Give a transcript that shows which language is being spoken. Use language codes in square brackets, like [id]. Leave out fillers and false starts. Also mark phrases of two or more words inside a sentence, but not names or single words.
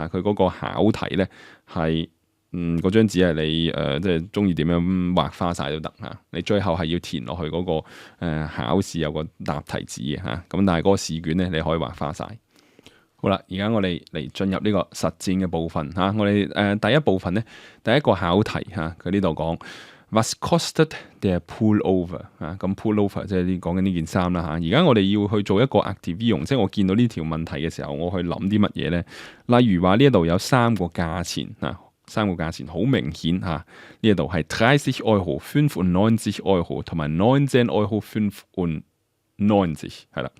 [yue] 佢嗰個考題咧係嗰張紙係你即係中意點樣畫花晒都得嚇。你最後係要填落去嗰個考試有個答題紙嘅嚇。咁但係嗰個試卷咧，你可以畫花晒。好啦，而家我哋嚟進入呢個實戰嘅部分嚇。我哋第一部分咧，第一個考題嚇，佢呢度講。 [de] Was kostet der Pullover [yue] 啊？咁 Pullover 即係講緊呢件衫啦嚇。而家我哋要去做一個 aktivierung，即係我見到呢條問題嘅時候，我去諗啲乜嘢咧？例如話呢一度有3個價錢啊，3個價錢好明顯嚇。呢一度係30 Euro、95 Euro 同埋19 Euro 95係啦。